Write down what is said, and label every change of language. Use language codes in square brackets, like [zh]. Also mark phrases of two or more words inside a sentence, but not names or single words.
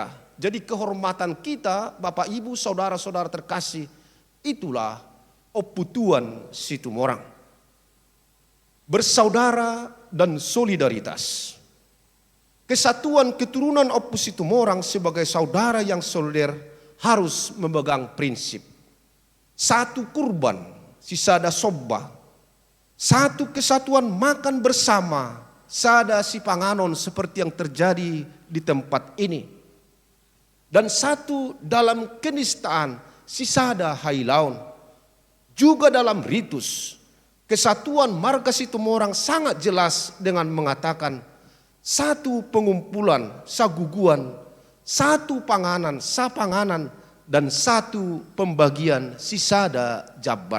[id] Jadi kehormatan kita, Bapak Ibu, saudara-saudara terkasih, itulah Oputuan Situmorang. Bersaudara dan solidaritas. Kesatuan keturunan Opu Situmorang sebagai saudara yang solider harus memegang prinsip. Satu kurban, [bbc] sisada sobba. [id] Satu kesatuan makan bersama, [bbc] sada si panganon [id] seperti yang terjadi di tempat ini. Dan satu dalam kenistaan, [bbc] sisada hailaun. [id] Juga dalam ritus, kesatuan marga Situmorang sangat jelas dengan mengatakan satu pengumpulan, saguguan, satu panganan, sapanganan, dan satu pembagian [bbc] sisada jabar.